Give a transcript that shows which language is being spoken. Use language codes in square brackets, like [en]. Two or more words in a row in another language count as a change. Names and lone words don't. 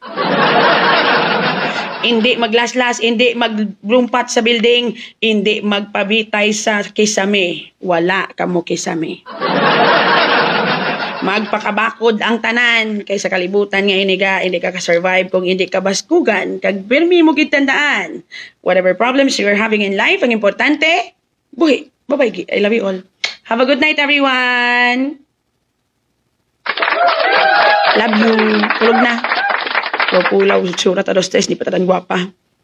[hil] Hindi maglaslas, hindi maglumpat sa building, hindi magpabitay sa kisame. Wala kamo kisame. Magpakabakod ang tanan kaysa kalibutan nga hindi ka ka-survive kung hindi ka baskugan. Kag pirmi mo gitandaan. [en] Whatever problems you're having in life, [hil] ang importante, buhi. [en] Bye-bye. I love you all. Have a good night, everyone. Love you. [hil] Tulog na. Pulaw, surat a dos tres, di pa tadan guwapa.